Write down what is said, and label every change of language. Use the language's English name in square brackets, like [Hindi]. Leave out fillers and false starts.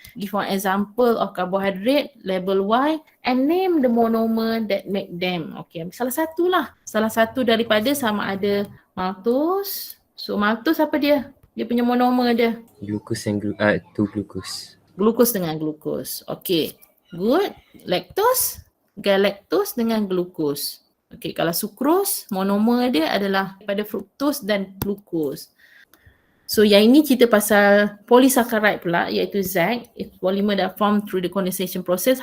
[English] Give one example of carbohydrate, label Y and name the monomer that make them. [Malay] Okay, salah satu lah. Salah satu daripada sama ada maltose. So maltose apa dia? Dia punya monomer dia. [English] Glucose and 2 glucose. [Malay] Glucose dengan glucose. Okay, good. Lactose, galactose dengan glucose. Okay, kalau sucrose, monomer dia adalah pada fructose dan glucose. So yang ini cerita pasal polysaccharide pula, iaitu Z. [English] It's polymer that form through the condensation process.